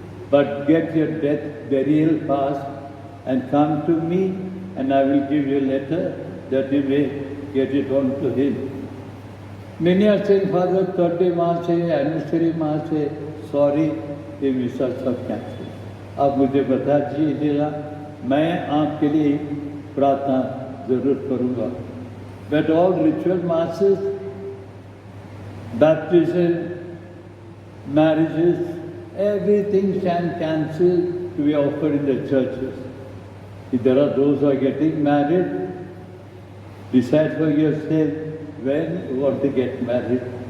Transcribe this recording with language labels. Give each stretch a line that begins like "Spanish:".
English: But get your death burial pass and come to me, and I will give you a letter that you may get it on to him. Many are saying, Father, 30 Mass है, anniversary Mass है, sorry,
Hindi: ये मिसा सब cancel. आप मुझे बता दीजिएगा, मैं आपके लिए प्रार्थना जरूर करूँगा.
English: But all ritual masses, baptism, marriages, everything can cancel to be offered in the churches. If there are those who are getting married, decide for yourself when you want to get married.